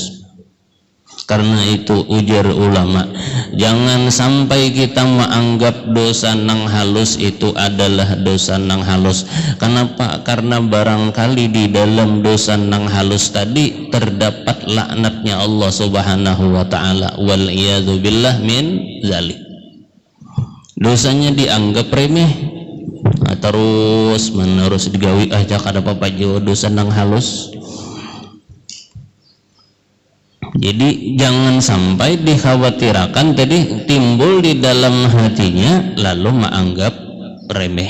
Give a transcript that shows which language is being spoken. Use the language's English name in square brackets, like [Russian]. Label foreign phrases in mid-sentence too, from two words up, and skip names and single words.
[Banjar] Karena itu ujar ulama, jangan sampai kita menganggap dosa nang halus itu adalah dosa nang halus. Kenapa? Karena barangkali di dalam dosa nang halus tadi terdapat laknatnya Allah [Arabic] سبحانه وتعالى والعياذ بالله من ذلك. [Banjar] Dosanya dianggap remeh, terus menerus digawi aja kada apa-apa dosa nang halus. [Indonesian] Jadi jangan sampai dikhawatirkan tadi timbul di dalam hatinya lalu menganggap remeh.